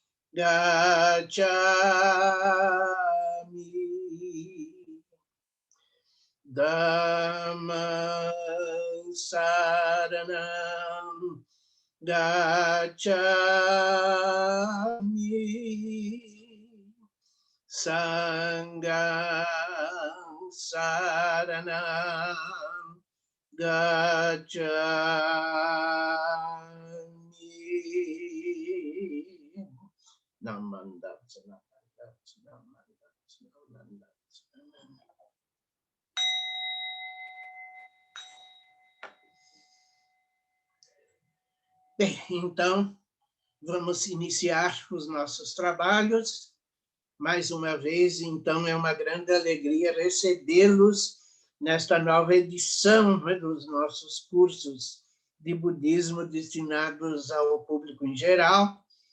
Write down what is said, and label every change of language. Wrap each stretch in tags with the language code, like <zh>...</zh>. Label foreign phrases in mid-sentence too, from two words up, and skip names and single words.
<pi>gacchami, Dhammam saranam gacchami, Sangham saranam gacchami. Namandats, namandats, namandats, namandats.</pi> <pt>Bem, então, vamos iniciar os nossos trabalhos. Mais uma vez, então, é uma grande alegria recebê-los nesta nova edição, né, dos nossos cursos de budismo destinados ao público em geral.</pt>